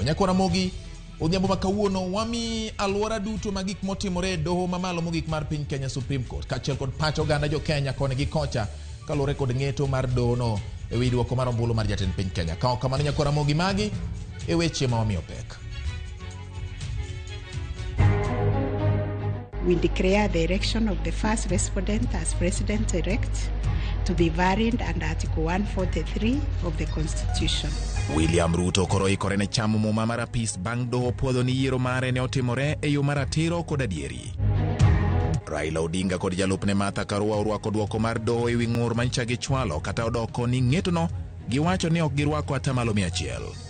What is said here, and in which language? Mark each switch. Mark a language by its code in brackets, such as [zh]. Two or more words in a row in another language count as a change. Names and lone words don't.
[luo] Ramogi odhiambo makawuono wami alwora duto ma gik motimore e doho mamalo mogik mar piny Kenya Supreme Court kaachiel kod pacho oganda jo Kenya koni gi kocha kaluwore kod ng'eto mar doho no ewi duoko mar ombulu mar jatend piny Kenya. Kao kamano Ramogi magi e weche ma wamiyo pek. [en] We declare the election of the first respondent as president-elect to be varied under Article 143 of the Constitution. [luo] William Ruto koro ikore ne chamo muma mar apis bang' doho puodho ni yiero mare ne otimore e yo mar ratiro kod adieri. Raila Odinga kod jalupne Martha Karua orwako duoko mar doho ewi ng'ur mancha gi chwalo kata odoko ni ng'etono giwacho ni ok girwako atamalo 100.